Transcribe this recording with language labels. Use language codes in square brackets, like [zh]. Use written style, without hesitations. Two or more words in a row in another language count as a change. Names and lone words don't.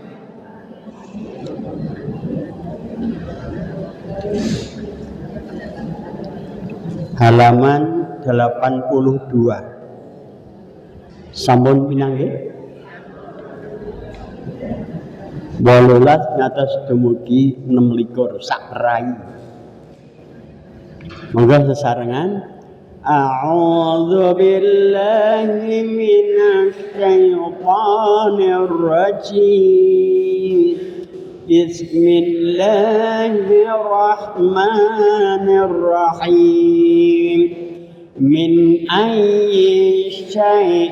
[jv] Halaman 82. Sampun pinanggih? 18 ngantos dumugi 26 sak rai. Monggo sesarengan [ar] أعوذ بالله من الشيطان الرجيم بسم الله الرحمن الرحيم من أي شيء